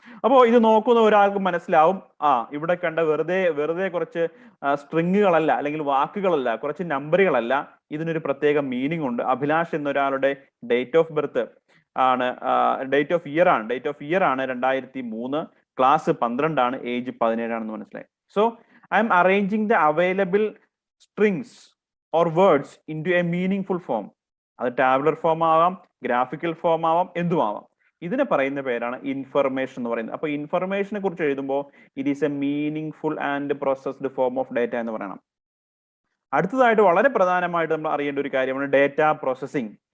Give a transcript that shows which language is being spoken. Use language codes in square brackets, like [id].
[ml] അപ്പോൾ ഇത് നോക്കുന്ന ഒരാൾക്ക് മനസ്സിലാവും, ഇവിടെ കണ്ട വെറുതെ കുറച്ച് സ്ട്രിങ്ങുകളല്ല, അല്ലെങ്കിൽ വാക്കുകളല്ല, കുറച്ച് നമ്പറുകളല്ല, ഇതിനൊരു പ്രത്യേക മീനിങ് ഉണ്ട്. അഭിലാഷ് എന്നൊരാളുടെ ഡേറ്റ് ഓഫ് ബർത്ത് ആണ്, ഡേറ്റ് ഓഫ് ഇയർ ആണ് 2003, ക്ലാസ് 12 ആണ്, ഏജ് 17 ആണെന്ന് മനസ്സിലായി. [en] So I'm arranging the available strings or words into a meaningful form. [ml] അത് ടാബുലർ ഫോം ആവാം, ഗ്രാഫിക്കൽ ഫോം ആവാം, എന്തുമാവാം. ഇതിനെ പറയുന്ന പേരാണ് ഇൻഫർമേഷൻ എന്ന് പറയുന്നത്. അപ്പൊ ഇൻഫർമേഷനെ കുറിച്ച് എഴുതുമ്പോൾ [en] it is a meaningful and processed form of data [ml] എന്ന് പറയണം. അടുത്തതായിട്ട് വളരെ പ്രധാനമായിട്ട് നമ്മൾ അറിയേണ്ട ഒരു കാര്യമാണ് ഡേറ്റ പ്രോസസ്സിംഗ്.